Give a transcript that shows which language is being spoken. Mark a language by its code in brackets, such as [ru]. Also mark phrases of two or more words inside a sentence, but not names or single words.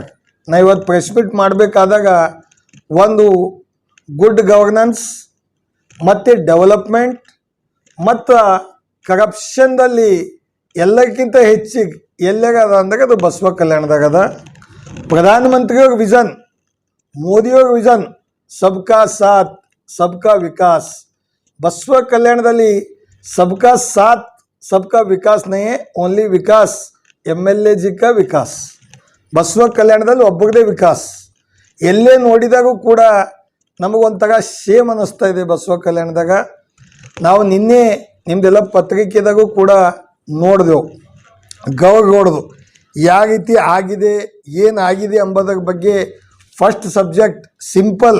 [kn] ನಾ ಇವತ್ತು [en] press meet [kn] ಮಾಡಬೇಕಾದಾಗ ಒಂದು [en] good governance [kn] ಮತ್ತು ಡೆವಲಪ್ಮೆಂಟ್ ಮತ್ತು ಕರಪ್ಷನ್ದಲ್ಲಿ ಎಲ್ಲಕ್ಕಿಂತ ಹೆಚ್ಚಿಗೆ ಎಲ್ಲಾಗದ ಅಂದಾಗ ಅದು ಬಸವ ಕಲ್ಯಾಣದಾಗ ಅದ. ಪ್ರಧಾನಮಂತ್ರಿಯವ್ರ ವಿಷನ್, ಮೋದಿಯವ್ರ ವಿಷನ್ [hi] सबका साथ सबका विकास. ಬಸವ ಕಲ್ಯಾಣದಲ್ಲಿ सबका साथ सबका विकास नहीं है, ओनली विकास MLA जी का विकास. [kn] ಬಸವ ಕಲ್ಯಾಣದಲ್ಲಿ ಒಬ್ಬರದೇ ವಿಕಾಸ್. ಎಲ್ಲೇ ನೋಡಿದಾಗೂ ಕೂಡ ನಮಗೊಂಥರ ಶೇಮ್ ಅನ್ನಿಸ್ತಾ ಇದೆ ಬಸವ ಕಲ್ಯಾಣದಾಗ. ನಾವು ನಿನ್ನೆ ನಿಮ್ಮದೆಲ್ಲ ಪತ್ರಿಕೆದಾಗೂ ಕೂಡ ನೋಡಿದೆವು, ಗೌರ್ಗೌಡ್ದು ಯಾವ ರೀತಿ ಆಗಿದೆ, ಏನಾಗಿದೆ ಎಂಬುದರ ಬಗ್ಗೆ [en] first subject simple.